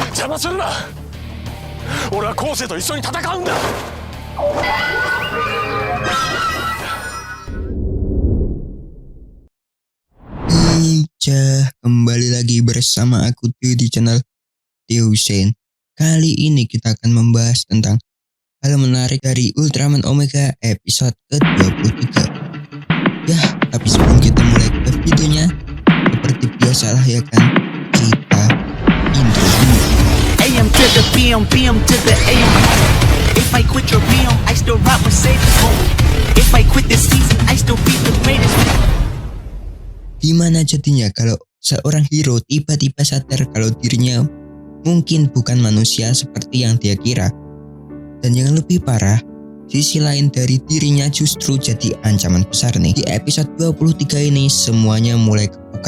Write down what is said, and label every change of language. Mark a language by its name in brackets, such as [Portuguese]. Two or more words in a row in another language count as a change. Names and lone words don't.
[Japanese] 魔するな。俺は後世と一緒に戦うんだ。 [Indonesian] Kembali lagi bersama aku Tio di channel Tio Hussein. Kali ini kita akan membahas tentang hal menarik dari Ultraman Omega episode ke-23. Ya, tapi sebelum kita mulai ke videonya, seperti biasalah ya kan, kita intro dulu. [English] AM to the PM, PM to the AM. If I quit your PM, I still rock Mercedes. If I quit this season, I still be the greatest. [Indonesian] Gimana jadinya kalau seorang hero tiba-tiba sadar kalau dirinya mungkin bukan manusia seperti yang dia kira? Dan yang lebih parah, sisi lain dari dirinya justru jadi ancaman besar nih. Di episode 23 ini semuanya mulai kebuka.